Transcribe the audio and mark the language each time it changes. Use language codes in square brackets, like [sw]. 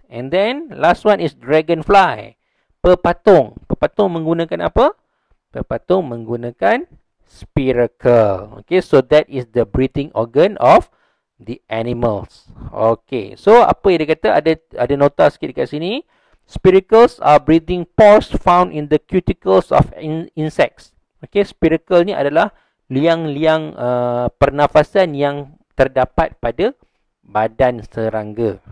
[en] And then last one is dragonfly. [ms] Pepatung. Pepatung menggunakan apa? Pepatung menggunakan spiracle. [en] Okay, so that is the breathing organ of the animals. [ms] Okay, so apa yang dia kata? Ada nota sikit dekat sini. [en] Spiracles are breathing pores found in the cuticles of insects. [ms] Okay, spiracle ni adalah liang-liang pernafasan yang terdapat pada badan serangga.